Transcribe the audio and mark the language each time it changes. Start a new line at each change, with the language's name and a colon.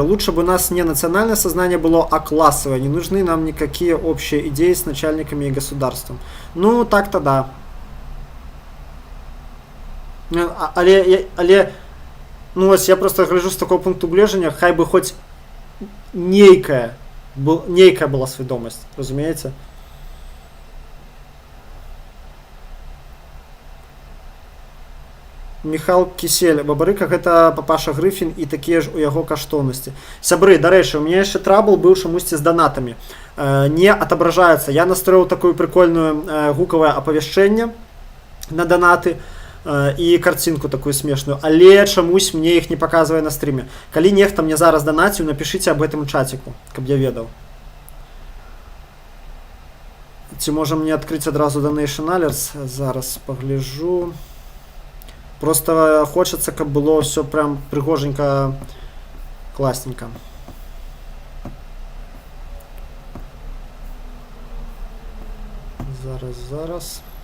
Russian: Лучше бы у нас не национальное сознание было, а классовое. Не нужны нам никакие общие идеи с начальниками и государством. Ну, так-то да.
Belarusian: Але, ну ось я просто гляжу з такого пункту гледжання, хай би хоч нейкая была свядомасць, разумееце? Михал Кісель, Бабарыка гэта папаша Грыфін і такія ж у яго каштоўнасці. Сябры, дарэчы, у мяне яшчэ трабл быў чамусьці з данатамі. Не атображаецца. Я настроіў такую прикольную гукавае апавяшчэнне на данаты і карцінку такую смешную, але чамусь мне іх не паказвае на стріме. Калі нехта мне зараз данаціў, напішыце аб гэтым чаціку, каб я ведаў. Ці можа мне адкрыць адразу Donation Alerts? Зараз пагляджу.
Russian: Просто хочется, каб было все прям пригоженько, классненько.
Belarusian: Зараз.